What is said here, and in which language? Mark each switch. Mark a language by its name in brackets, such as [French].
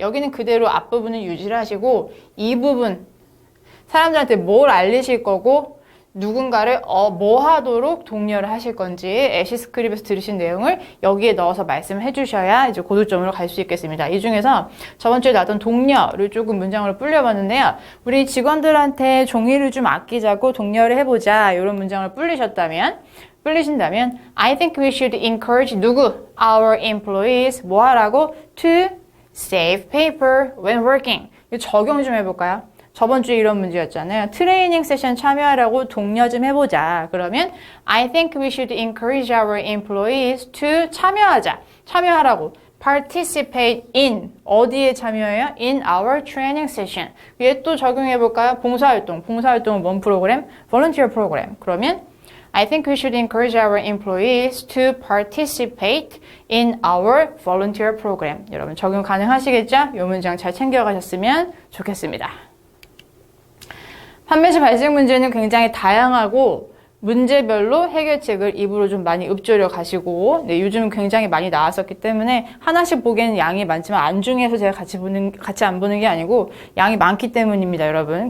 [Korean] 여기는 그대로 앞부분을 유지를 하시고 이 부분 사람들한테 뭘 알리실 거고 누군가를 뭐 하도록 독려를 하실 건지 LC 스크립에서 들으신 내용을 여기에 넣어서 말씀을 해주셔야 이제 고득점으로 갈 수 있겠습니다. 이 중에서 저번 주에 나왔던 독려를 조금 문장으로 불려봤는데요. 우리 직원들한테 종이를 좀 아끼자고 독려를 해보자 이런 문장을 불리신다면 [English] I think we should encourage [Korean] 누구? [English] Our employees [Korean] 뭐 하라고? [English] To save paper when working. [Korean] 이거 적용 좀 해볼까요? 저번 주에 이런 문제였잖아요. 트레이닝 세션 참여하라고 독려 좀 해보자. [English] 그러면 I think we should encourage our employees to [Korean] 참여하라고. [English] participate in [Korean] 어디에 참여해요? [English] in our training session. [Korean] 위에 또 적용해볼까요? 봉사활동은 뭔 프로그램? volunteer 프로그램. 그러면 [English] I think we should encourage our employees to participate in our volunteer program. [Korean] 여러분 적용 가능하시겠죠? 이 문장 잘 챙겨가셨으면 좋겠습니다. 판매 시 발생 문제는 굉장히 다양하고 문제별로 해결책을 입으로 좀 많이 읊조려 가시고, 네, 요즘은 굉장히 많이 나왔었기 때문에 하나씩 보기에는 양이 많지만 안중에서 제가 같이 안 보는 게 아니고 양이 많기 때문입니다, 여러분.